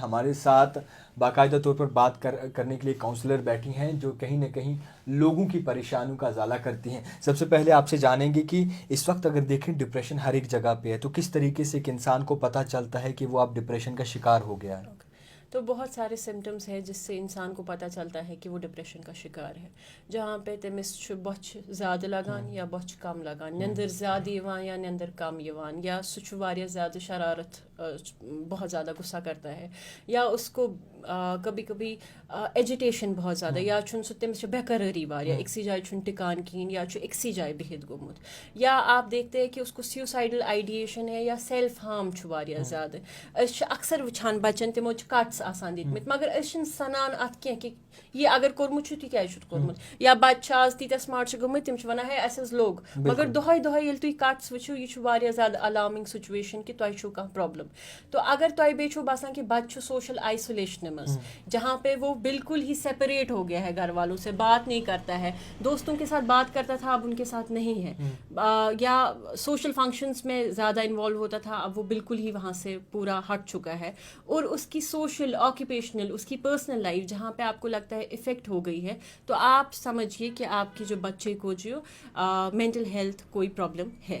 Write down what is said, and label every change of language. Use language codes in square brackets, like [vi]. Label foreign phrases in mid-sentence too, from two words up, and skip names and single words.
[ur] ہمارے ساتھ باقاعدہ طور پر بات کرنے کے لیے کاؤنسلر بیٹھی ہیں جو کہیں نہ کہیں لوگوں کی پریشانیوں کا ازالہ کرتی ہیں. سب سے پہلے آپ سے جانیں گے کہ اس وقت اگر دیکھیں ڈپریشن ہر ایک جگہ پہ ہے تو کس طریقے سے ایک انسان کو پتہ چلتا ہے کہ وہ آپ ڈپریشن کا شکار ہو گیا ہے؟ تو بہت سارے سمٹمس ہیں جس سے انسان کو پتہ چلتا ہے کہ وہ ڈپریشن کا شکار ہے. [ks] جہاں پہ تٔمِس چھُ بۄچھِ زیادٕ لگان یا بۄچھِ کم لگان, نیندٕر زیادٕ یِوان یا نیندٕر کم یِوان, یا سُہ چھُ واریاہ زیادٕ شرارت, [ur] بہت زیادہ غصہ کرتا ہے, یا اس کو کبھی کبھی ایجیٹیشن بہت زیادہ, [ks] یا چھُنہٕ سُہ تٔمِس چھِ بے قرٲری واریاہ, أکسٕے جایہِ چھُنہٕ ٹِکان کِہیٖنۍ, یا چھُ أکسٕے جایہِ بِہِتھ گوٚمُت, [ur] یا آپ دیکھتے ہیں کہ اس کو [en] suicidal ideation [ur] ہے یا [en] self harm [ks] چھُ واریاہ زیادٕ. أسۍ چھِ اکثر وٕچھان بچن تِمو چھِ کٹس آسان دِتمٕتۍ مگر أسۍ چھِنہٕ سنان اتھ کینٛہہ کہ یہِ اگر کوٚرمُت چھُ تہِ کیازِ چھُتھ کوٚرمُت, یا بچہِ چھِ آز تیٖتیاہ سمارٹ چھِ گٔمٕتۍ تِم چھِ ونان ہے اَسہِ حظ لوٚگ, مگر دۄہے دۄہے ییٚلہِ تُہۍ کٹس وٕچھِو یہِ چھُ واریاہ زیادٕ [en] alarming situation [ks] کہ تۄہہِ چھُو کانٛہہ پرابلم. تو اگر تۄہہِ بیٚیہِ چھُو باسان کہ بچہِ چھُ سوشل آئسولیشنہِ منٛز [ur] جہاں پہ وہ بالکل ہی سیپریٹ ہو گیا ہے, گھر والوں سے بات نہیں کرتا ہے, دوستوں کے ساتھ بات کرتا تھا اب ان کے ساتھ نہیں ہے, یا [en] social functions [ur] میں زیادہ انوالو ہوتا تھا اب وہ بالکل ہی وہاں سے پورا ہٹ چکا ہے, اور اس کی [en] social occupational [ur] اس کی [en] personal life [ur] جہاں پہ آپ کو لگتا ہے افیکٹ ہو گئی ہے, تو آپ سمجھیے کہ آپ کے جو بچے کو جو [en] mental health [ur] کوئی پرابلم ہے.